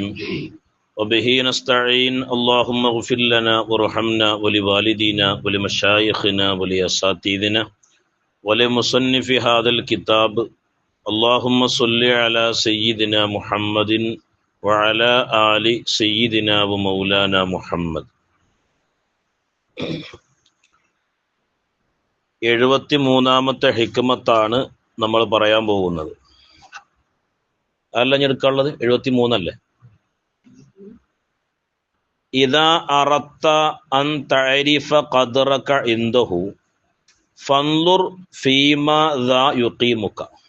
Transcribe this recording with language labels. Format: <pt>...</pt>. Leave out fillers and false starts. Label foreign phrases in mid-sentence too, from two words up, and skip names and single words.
<ar>وبه نستعين اللهم اغفر لنا وارحمنا ولوالدينا ولمشايخنا ولأساتذتنا ولمصنف هذا الكتاب اللهم صل على سيدنا محمد وعلى آل سيدنا ومولانا محمد</ar> <ml>73ാമത്തെ ഹിക്മത്താണ് നമ്മൾ പറയാൻ പോകുന്നത്. അല്ല ഞെടുക്കാനുള്ളത് 73 അല്ലേ?</ml> <ar>إذا أردت أن تعرف قدرك عنده فانظر فيما ذا يقيمك.</ar>